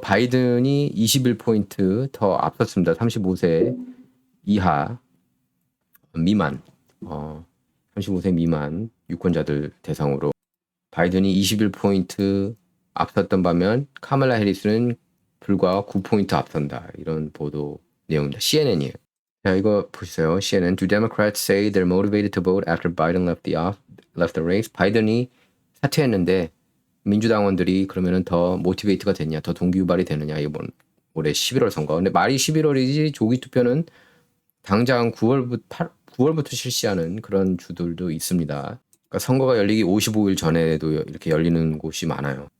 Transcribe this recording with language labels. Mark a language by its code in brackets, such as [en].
[ko] 바이든이 21포인트 더 앞섰습니다. 35세 이하 미만 35세 미만 유권자들 대상으로 바이든이 21포인트 앞섰던 반면 카말라 해리스는 불과 9포인트 앞선다. 이런 보도 내용입니다. CNN이에요. 자, 이거 보세요. CNN. [en] Do Democrats say they're motivated to vote after Biden left the race? [ko] 바이든이 사퇴했는데 민주당원들이 그러면은 더 모티베이트가 됐냐, 더 동기유발이 되느냐, 이번 올해 11월 선거. 근데 말이 11월이지 조기 투표는 당장 9월부터 실시하는 그런 주들도 있습니다. 그러니까 선거가 열리기 55일 전에도 이렇게 열리는 곳이 많아요.